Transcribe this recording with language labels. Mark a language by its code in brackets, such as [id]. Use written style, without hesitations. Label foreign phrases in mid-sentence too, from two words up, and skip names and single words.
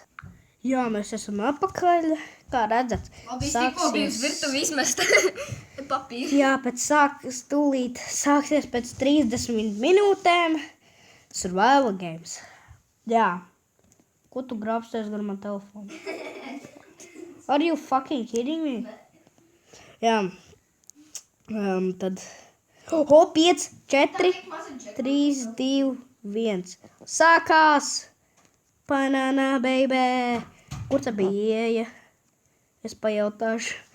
[lv] Jā, mēs esam apakaļ, kā redzat. virtuvi izmest papīru. Jā, stūlīt sāksies pēc 30 minūtēm Survival Games. Jā. Ko tu grābsties gar man telefonu? [en] Are you fucking kidding me? [lv] Jā. Tad... 5, 4, 3, 2, 1. Sākās! [en] Banana, baby! [lv] Kur tā bija ieeja? Es pajautāšu.